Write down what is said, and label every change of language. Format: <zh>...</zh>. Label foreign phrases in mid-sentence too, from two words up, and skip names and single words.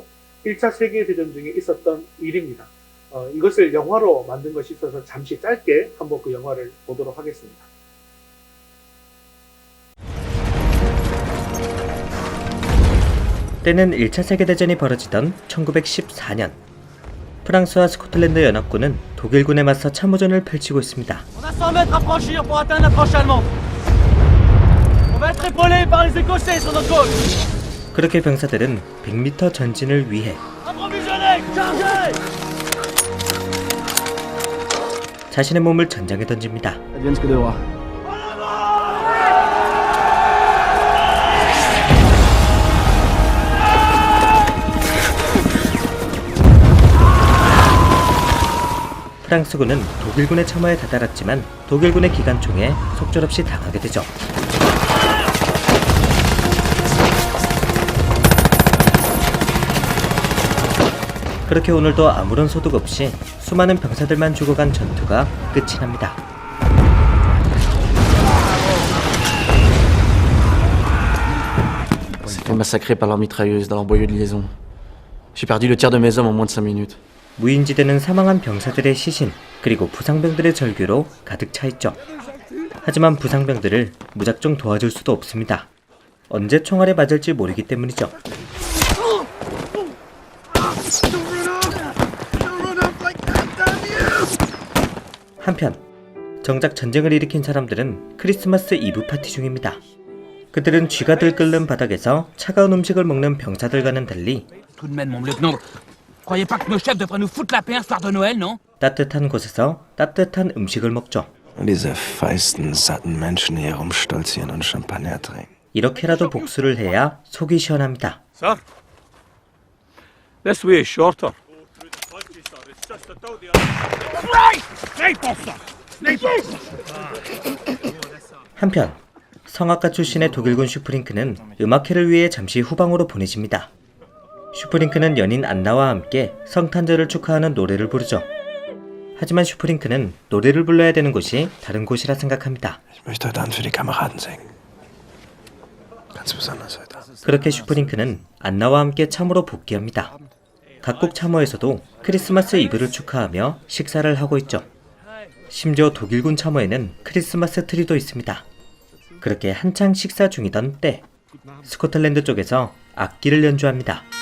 <ko>1차 세계대전 중에 있었던 일입니다. 이것을 영화로 만든 것이 있어서 잠시 짧게 한번 그 영화를 보도록 하겠습니다. 때는 1차 세계대전이 벌어지던 1914년 프랑스와 스코틀랜드 연합군은 독일군에 맞서 참호전을 펼치고 있습니다.</ko> <fr>On a 100 mètres à franchir pour atteindre la tranche allemande. On va être épaulé par les Écossais sur notre gauche.</fr> <ko>그렇게 병사들은 100m 전진을 위해</ko> <fr>Approvisionner, chargez!</fr> <ko>자신의 몸을 전장에 던집니다.</ko> <fr>Advienne ce que devra.</fr> <ko>프랑스군은 독일군의 참호에 다다랐지만 독일군의 기관총에 속절없이 당하게 되죠. 그렇게 오늘도 아무런 소득 없이 수많은 병사들만 죽어간 전투가 끝이 납니다.</ko> <fr>C'était massacré par leur mitrailleuse dans leur boyau de liaison. J'ai perdu le tiers de mes hommes en moins de 5 minutes.</fr> <ko>무인지대는 사망한 병사들의 시신 그리고 부상병들의 절규로 가득 차 있죠. 하지만 부상병들을 무작정 도와줄 수도 없습니다. 언제 총알에 맞을지 모르기 때문이죠. 한편 정작 전쟁을 일으킨 사람들은 크리스마스 이브 파티 중입니다. 그들은 쥐가 들끓는 바닥에서 차가운 음식을 먹는 병사들과는 달리</ko> <fr>Tout de même, mon lieutenant. Croyez pas que nos chefs devraient nous foutre la paix un soir de Noël, non?</fr> <ko>따뜻한 곳에서 따뜻한 음식을 먹죠.</ko> <de>Diese feisten, satten Menschen hier rumstolzieren und Champagner trinken.</de> <ko>이렇게라도 복수를 해야 속이 시원합니다.</ko> <en>Sir, this way is shorter.</en> <ko>한편 성악가 출신의 독일군 슈프링크는 음악회를 위해 잠시 후방으로 보내집니다. 슈프링크는 연인 안나와 함께 성탄절을 축하하는 노래를 부르죠. 하지만 슈프링크는 노래를 불러야 되는 곳이 다른 곳이라 생각합니다.</ko> <de>Ich möchte heute Abend für die Kameraden singen. Ganz besonders heute Abend.</de> <ko>그렇게 슈프링크는 안나와 함께 참으로 복귀합니다. 각국 참호에서도 크리스마스 이브를 축하하며 식사를 하고 있죠. 심지어 독일군 참호에는 크리스마스 트리도 있습니다. 그렇게 한창 식사 중이던 때 스코틀랜드 쪽에서 악기를 연주합니다.</ko>